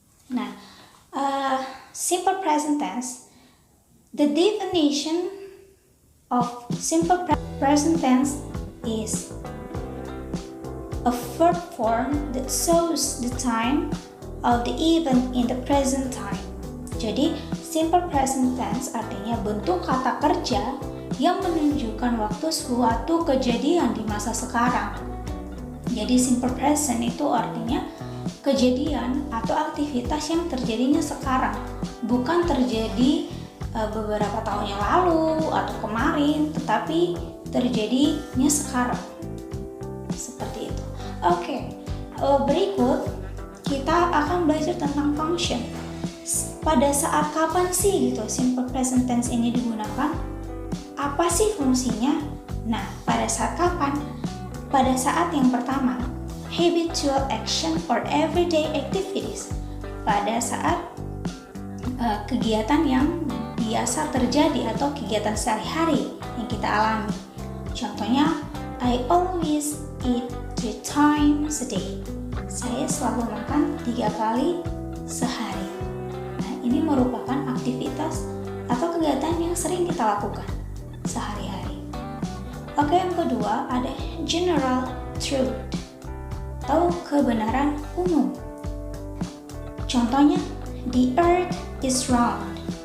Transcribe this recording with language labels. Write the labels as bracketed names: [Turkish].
[English] Now, simple present tense, the definition of simple present tense is a verb form that shows the time of the event in the present time. [Indonesian] Jadi, simple present tense artinya bentuk kata kerja yang menunjukkan waktu suatu kejadian di masa sekarang. Jadi, simple present itu artinya kejadian atau aktivitas yang terjadinya sekarang, bukan terjadi beberapa tahun yang lalu atau kemarin, tetapi terjadinya sekarang. Seperti itu. Oke, berikut kita akan belajar tentang function. Pada saat kapan sih gitu simple present tense ini digunakan? Apa sih fungsinya? Nah, pada saat kapan? Pada saat yang pertama, [English] habitual action or everyday activities. [Indonesian] Pada saat kegiatan yang biasa terjadi atau kegiatan sehari-hari yang kita alami. Contohnya, [English] I always eat 3 times a day. [Indonesian] Saya selalu makan 3 kali sehari. Nah, ini merupakan aktivitas atau kegiatan yang sering kita lakukan sehari-hari. Oke, yang kedua ada general truth atau kebenaran umum. Contohnya, [English] the earth is round.